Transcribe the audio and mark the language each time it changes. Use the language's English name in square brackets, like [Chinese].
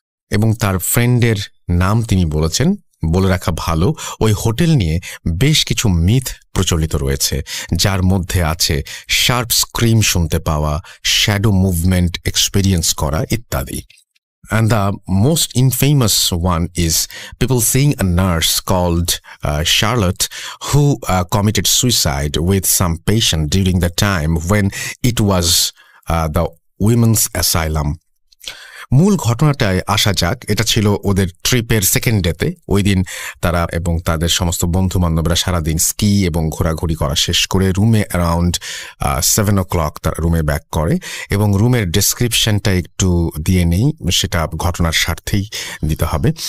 [Bangla] এবং তার ফ্রেন্ডের নাম তিনি বলেছেন, বলে রাখা ভালো ওই হোটেল নিয়ে বেশ কিছু মিথ প্রচলিত রয়েছে, যার মধ্যে আছে শার্প স্ক্রিম শুনতে পাওয়া, শ্যাডো মুভমেন্ট এক্সপেরিয়েন্স করা ইত্যাদি। [English] And the most infamous one is people seeing a nurse called Charlotte who committed suicide with some patient during the time when it was the women's asylum. [Bangla] মূল ঘটনাটায় আসা যাক। এটা ছিল ওদের ট্রিপের সেকেন্ড ডেতে। ওই দিন তারা এবং তাদের সমস্ত বন্ধু বান্ধবরা সারাদিন স্কি এবং ঘোরাঘুরি করা শেষ করে রুমে অ্যারাউন্ড 7 o'clock তারা রুমে ব্যাক করে। এবং রুমের ডেসক্রিপশনটা একটু দিয়ে নেই, সেটা ঘটনার স্বার্থেই দিতে হবে।